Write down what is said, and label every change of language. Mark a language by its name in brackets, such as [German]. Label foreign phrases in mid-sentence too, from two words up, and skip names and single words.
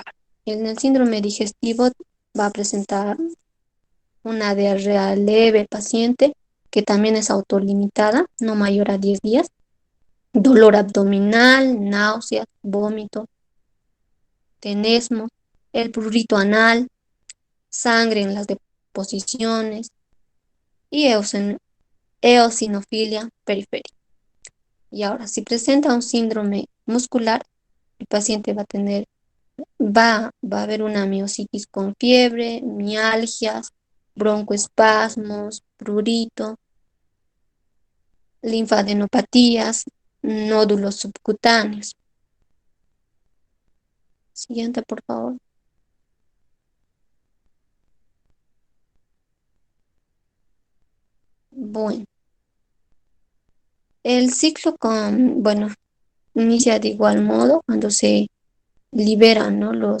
[Spanish] En el síndrome digestivo va a presentar una diarrea leve paciente, que también es autolimitada, no mayor a 10 días, dolor abdominal, náuseas, vómito, tenesmo, el prurito anal, sangre en las deposiciones y eosinofilia periférica. Y ahora, si presenta un síndrome muscular, el paciente va a haber una miositis con fiebre, mialgias, broncoespasmos, prurito, linfadenopatías, nódulos subcutáneos. Siguiente, por favor. Bueno, el ciclo inicia de igual modo cuando se liberan, ¿no?